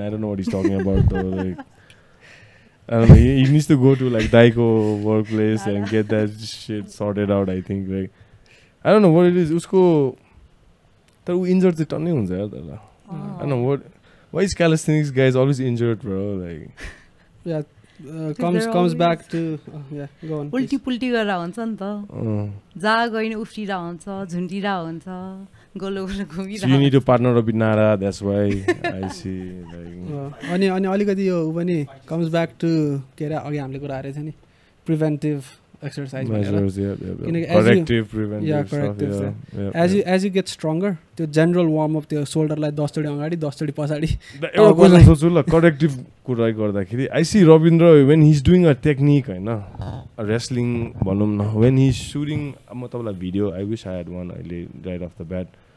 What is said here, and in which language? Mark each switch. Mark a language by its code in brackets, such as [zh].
[en] I don't know what he's talking about though. Like, I don't know, he needs to go to like Daiko workplace and get that shit sorted out, I think. Like, I don't know what it is. Usko, injured it on I don't know what. Why is calisthenics guys always injured, bro? Like, yeah, comes back to yeah. Go on. [ne] उल्टी पुल्टी गरेर हुन्छ नि त. जहाँ गइन उफ्टिरा हुन्छ, झुन्टिरा हुन्छ, गोलो गोलो घुमिरा. [en] So you need to partner up with Nada. That's why I see. Like, [ne] अनि अलिकति यो पनि [en] comes back to [ne] के अरे अघि हामीले कुरा गरेको थियो नि [en] preventive exercise measures, corrective, preventive corrective stuff. As you get stronger, [ne] त्यो general warm up त्यो shoulder लाई 10 चोटी अगाडि 10 चोटी पछाडि. एउटा क्वेशन सोच्छु ल, [en] corrective कुरा गर्दाखेरि I see Ravindra when he's doing a technique, हैन, a wrestling भनौँ न, when he's shooting, [ne] म तपाईलाई [en] video, I wish I had one right off the bat.